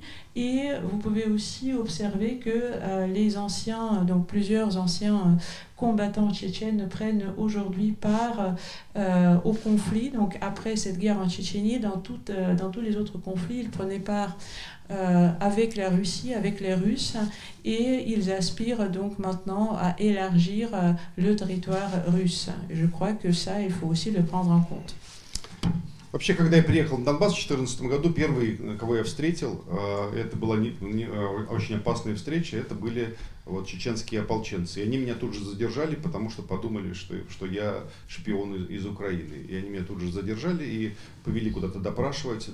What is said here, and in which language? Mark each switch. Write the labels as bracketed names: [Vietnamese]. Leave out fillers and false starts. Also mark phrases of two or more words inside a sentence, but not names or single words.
[French] Et vous pouvez aussi observer que plusieurs anciens combattants tchétchènes prennent aujourd'hui part au conflit. Donc après cette guerre en Tchétchénie, dans tous les autres conflits, ils prenaient part avec la Russie, avec les Russes, et ils aspirent donc maintenant à élargir le territoire russe. Je crois que ça, il faut aussi le prendre en compte. [Russian] Вообще, когда я приехал в Донбасс в 2014 году, первый, кого я встретил, это была очень опасная встреча, это были вот чеченские ополченцы. И они меня тут же задержали, потому что подумали, что я шпион из Украины. И они меня тут же задержали и повели куда-то допрашивать.